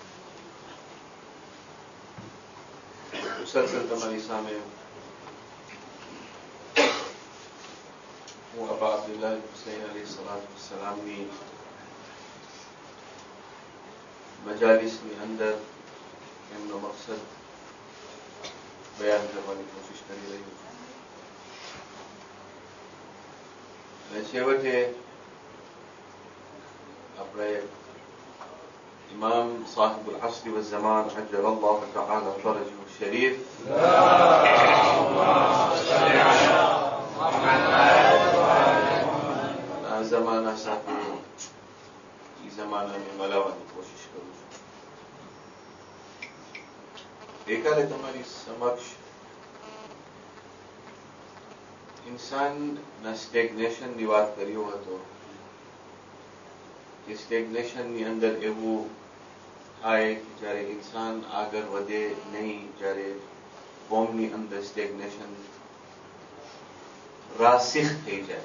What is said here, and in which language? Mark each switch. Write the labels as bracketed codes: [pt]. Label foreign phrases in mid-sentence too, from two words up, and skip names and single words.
[gu] મુસલસલ તમારી સામે वो अबा अब्दुल्लाह हुसैन अलैहिस्सलाम ની મજાલિસની અંદર એમનો મકસદ બયાન કરવાની કોશિશ કરી રહ્યું છું. અને છેવટે આપણે ઇમામ સાહિબ [ar] العصر والزمان عجل الله تعالى فرجه الشريف [gu] زمانہ સાથે એ જમાનાને મલાવવાની કોશિશ કરું છું. ગઈકાલે તમારી સમક્ષ ઇન્સાનના સ્ટેગ્નેશનની વાત કર્યો હતો કે સ્ટેગ્નેશનની અંદર એવું થાય કે જ્યારે ઇન્સાન આગળ વધે નહીં, જ્યારે કોમની અંદર સ્ટેગ્નેશન રાસિખ થઈ જાય.